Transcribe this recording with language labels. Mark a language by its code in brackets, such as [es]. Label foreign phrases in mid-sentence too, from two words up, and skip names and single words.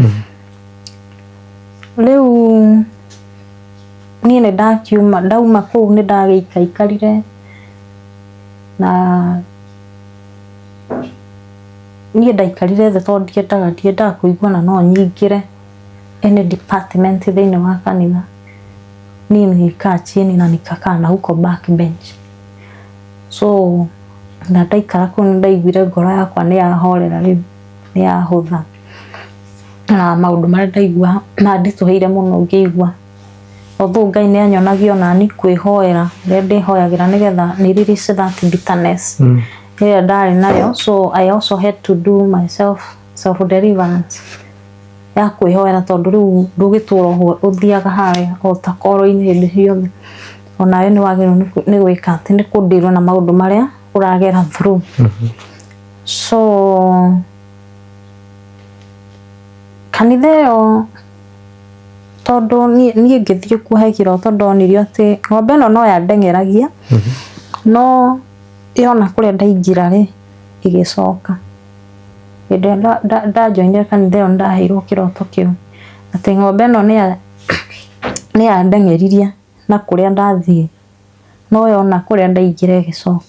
[ki] Rĩu niĩ nĩ ndauma kũu nĩ ndagĩikarire na niĩ ndaikarire thĩ tondũ ndiendaga kũigua na no nyingĩre [en] any department [ki] thĩinĩ wa kanitha niĩ [sw] nilikaa chini [ki] na [sw] nikakaa na huko [ki] backbench so na ndaikara kũu nĩ ndaiguire ngoro yakwa nĩ yahorera rĩu nĩ yahũtha na maũndũ marĩa ndaigua manditũhĩire mũno ngĩigua although Ngai nĩ anyonagia ona ni kwĩhoera rĩrĩa ndĩhoyagĩra nĩgetha nĩ [en] release that bitterness [ki] ĩrĩa ndarĩ nayo [en] so I also had to do myself self deliverance [ki] ya kwĩhoera tondũ rĩu ndũgĩtũra ũthiaga harĩa o ta koro-inĩ hĩndĩ ciothe onawe nĩ wagĩrĩirwo nĩ gwĩka atĩ nĩ kũndeirwo na maũndũ marĩa ũragera [en] through so [ki] kanitha ĩyo tondũ niĩ ngĩthiĩ kuo he kĩroto ndonirio atĩ ng'ombe ĩno no yandeng'eragia no yona kũrĩa ndaingĩra rĩ ĩgĩcoka hĩndĩ ĩrĩa ndajoinire kanitha ĩyo ndaheirwo kĩroto kĩu atĩ ng'ombe ĩno nĩ yandeng'eririe na kũrĩa ndathiĩ no yona kũrĩa ndaingĩra ĩgĩcoka.